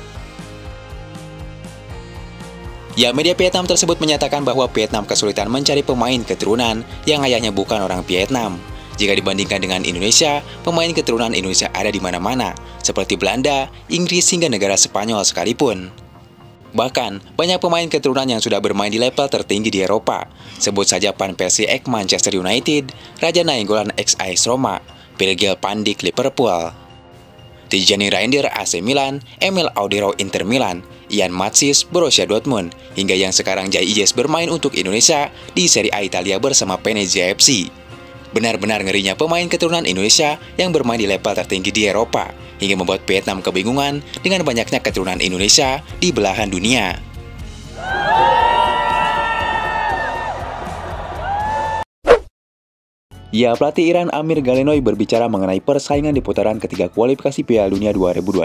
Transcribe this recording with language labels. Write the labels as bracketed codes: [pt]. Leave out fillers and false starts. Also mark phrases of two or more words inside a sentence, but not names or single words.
[id] Ya, media Vietnam tersebut menyatakan bahwa Vietnam kesulitan mencari pemain keturunan yang ayahnya bukan orang Vietnam. Jika dibandingkan dengan Indonesia, pemain keturunan Indonesia ada di mana-mana, seperti Belanda, Inggris, hingga negara Spanyol sekalipun. Bahkan, banyak pemain keturunan yang sudah bermain di level tertinggi di Eropa. Sebut saja Van Persie ex Manchester United, Raja Nainggolan ex AS Roma, Virgil van Dijk Liverpool, Tijani Reinders AC Milan, Emil Audero Inter Milan, Ian Matsys Borussia Dortmund, hingga yang sekarang Jai Ijes bermain untuk Indonesia di Serie A Italia bersama Venezia FC. Benar-benar ngerinya pemain keturunan Indonesia yang bermain di level tertinggi di Eropa, hingga membuat Vietnam kebingungan dengan banyaknya keturunan Indonesia di belahan dunia. Ya, pelatih Iran Amir Galenoy berbicara mengenai persaingan di putaran ketiga kualifikasi Piala Dunia 2026.